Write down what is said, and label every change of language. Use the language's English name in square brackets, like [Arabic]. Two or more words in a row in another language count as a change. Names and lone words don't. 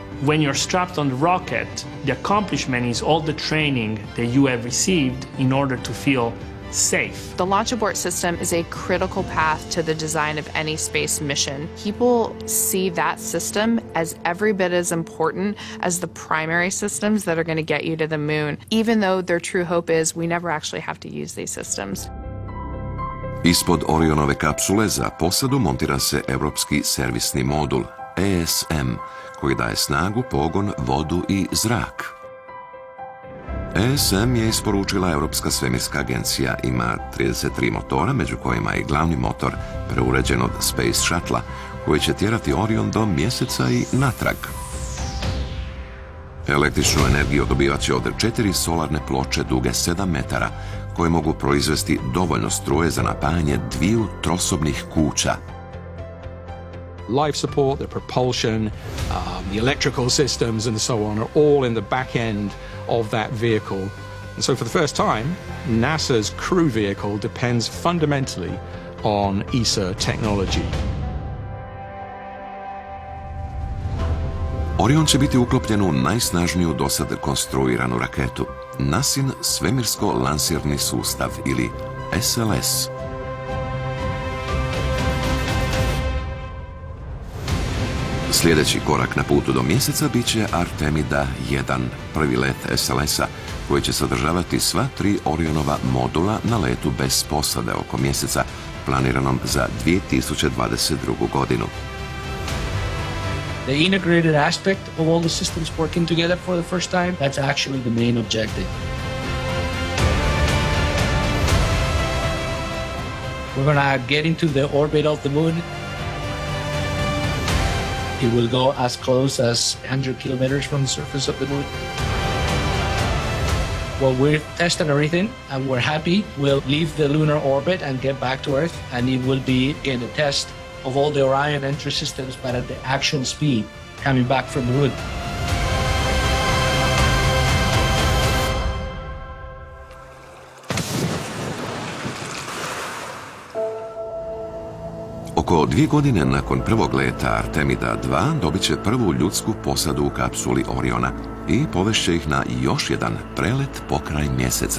[English] When you're strapped on the rocket, the accomplishment is all the training that you have received in order to feel safe. The launch abort system is a critical path to the design of any space mission. People see that system as every bit as important as the primary systems that are going to get you to the moon, even though their true hope is we never actually have to use these systems. [Croatian] Ispod Orionove kapsule za posadu montira se Europski servisni modul, ESM, koji daje snagu, pogon, vodu i zrak. ESM je isporučila Europska svemirska agencija, ima 33 motora, među kojima je i glavni motor preuređen od Space Shuttle-a, koji će tjerati Orion do Mjeseca i natrag. Električnu energiju dobivat će od 4 solarne ploče duge 7 metara, koje mogu proizvesti dovoljno struje za napajanje 2 trosobnih kuća. [English] Life support, the propulsion, the electrical systems and so on are all in the back end of that vehicle. And so for the first time, NASA's crew vehicle depends fundamentally on ESA technology. [Croatian] Orion će biti uklopljen u najsnažniju dosad konstruiranu raketu, NASIN svemirsko-lansirni sustav ili SLS. Sljedeći korak na putu do Mjeseca bit će Artemida 1, prvi let SLS-a, koji će sadržavati sva 3 Orionova modula na letu bez posade oko Mjeseca, planiranom za 2022. godinu. [English] The integrated aspect of all the systems working together for the first time, that's actually the main objective. We're gonna get into the orbit of the moon. It will go as close as 100 kilometers from the surface of the moon. Well, we're testing everything and we're happy. We'll leave the lunar orbit and get back to Earth, and it will be in a test of all the Orion entry systems, but at the actual speed coming back from the moon. [Croatian] Oko Oko 2 godine nakon prvog leta Artemida 2 dobit će prvu ljudsku posadu u kapsuli Oriona i povešće ih na još jedan prelet pokraj Mjeseca.